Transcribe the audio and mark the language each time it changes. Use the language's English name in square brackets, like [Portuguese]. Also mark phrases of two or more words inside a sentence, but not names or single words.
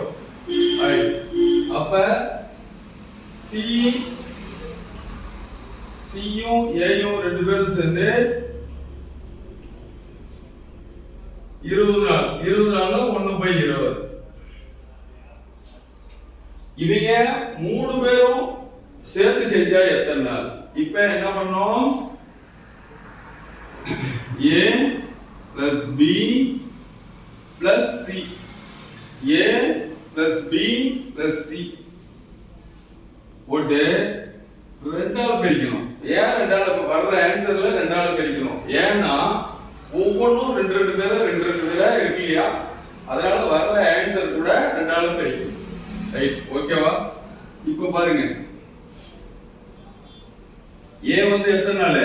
[Tamil] அப்ப சியும் ஏயும் 2 பேரும் சேர்ந்து 20 நாள். 20 நாள்ல 1/20. இவங்க 3 பேரும் சேர்ந்து செஞ்சா எத்தனை நாள்? இப்ப என்ன பண்ணோம்? [English] A plus B plus C, A plus B plus C [Tamil] போட்டு 2ஆல பெருக்கணும். ஏன் 2ஆல வர்ற ஆன்சர்ல 2ஆல பெருக்கணும்? ஏன்னா ஒவ்வொன்றும் 2 பேரா இருக்கு இல்லையா? அதனால வர்ற ஆன்சர் கூட 2ஆல பெருக்கணும். ரைட், ஓகேவா? இப்போ பாருங்க, A வந்து எத்தனை நாள்?